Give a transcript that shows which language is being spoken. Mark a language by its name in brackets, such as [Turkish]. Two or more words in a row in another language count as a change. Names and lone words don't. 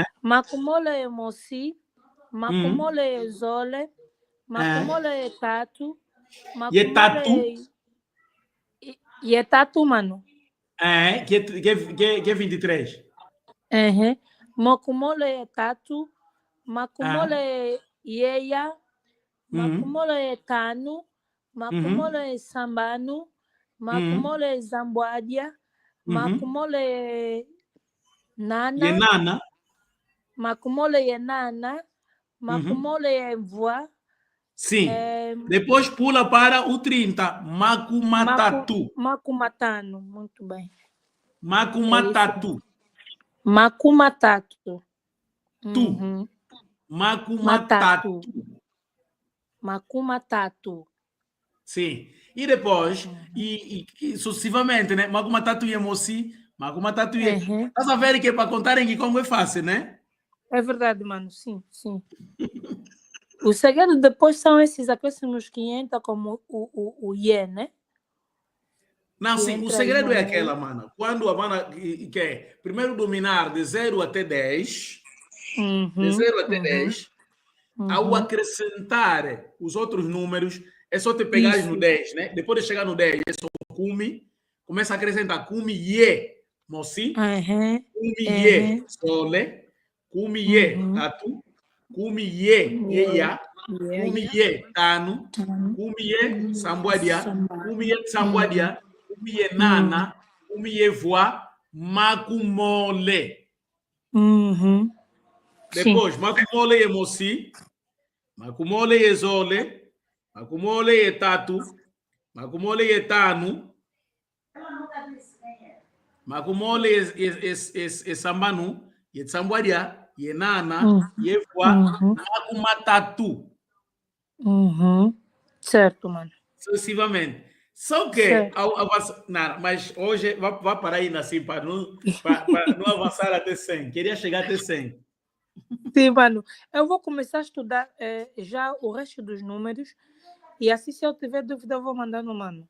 [Mwani] Macumole é moci. Macumole é zole. Macumole é tatu. E é Tatu. E é tatu, mano. [Portuguese] É. Que é 23. [Mwani] Uhum. Macumole é tatu. Macumole é ieia. Macumole é tano. Macumole é sambano. Macumole é zambuadia. Macumole é nana. E é Nana. Macumole é nana. Macumole é voa. [Portuguese] Sim. Depois pula para o 30. [Mwani] Macumatatu. Macumatano. [Portuguese] Muito bem. [Mwani] Macumatatu. Macumatatu. Tu. Macumatatu. Macumatatu. [Portuguese] Sim. E depois, e sucessivamente, né? [Mwani] Macumatatu e Moci. Macumatatu e. [Portuguese] Estás a ver que é para contarem que como é fácil, né? É verdade, mano. Sim, sim. O segredo depois são esses acréscimos que entram como o iê, né? Não, Que sim, o entra aí segredo no é meio. aquela, mano. Quando a mana quer primeiro dominar de 0 até 10, de 0 até 10, ao acrescentar os outros números, é só te pegares no 10, né? Depois de chegar no 10, é só Kumi, começa a acrescentar [Mwani] Kumi Ye, Moci, Kumi Ye, Sole, Kumi Ye, Tatu, Kumi Ye, Yeya, Kumi Ye, Tano, Kumi Ye, Sambuadia, Kumi Ye, Sambuadia, Kumi Ye, Nana, Kumi Ye, Voa, Macumole. [Portuguese] Depois, [Mwani] Macumole e Moci, Macumole e Zole, Macumole e Tatu, Macumole e Tano, Macumole e Sambanu, e Sambuadia, e Nana, e Voa, Macumatatu. [Portuguese] Certo, mano. Sucessivamente. Só que, Certo. não, mas hoje vai parar aí assim para não avançar até 100. Queria chegar até 100. Sim, mano. Eu vou começar a estudar já o resto dos números e assim, se eu tiver dúvida, eu vou mandar no mano.